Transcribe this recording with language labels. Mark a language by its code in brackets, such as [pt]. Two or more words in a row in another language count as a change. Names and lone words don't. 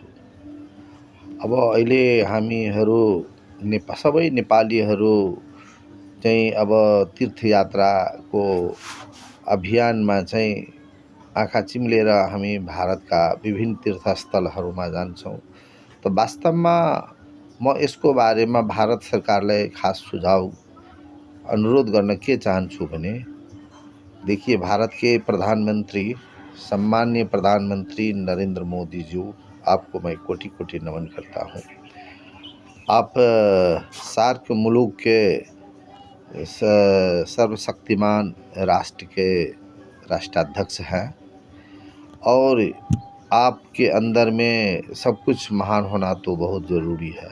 [ne] अब अहिले हामीहरू सबै नेपालीहरू चाहिँ अब तीर्थयात्राको अभियानमा चाहिँ आँखा चिम्लेर हामी भारतका विभिन्न तीर्थस्थलहरूमा जान्छौँ. तो वास्तवमा म यसको बारेमा भारत सरकारलाई खास सुझाव अनुरोध गर्न के चाहन्छु भने, [hi] देखिए भारत के प्रधानमंत्री सम्माननीय प्रधानमंत्री नरेंद्र मोदी जी, आपको मैं कोटि कोटि नमन करता हूँ. आप सार्क मुल्क के सर्वशक्तिमान राष्ट्र के राष्ट्राध्यक्ष हैं और आपके अंदर में सब कुछ महान होना तो बहुत ज़रूरी है.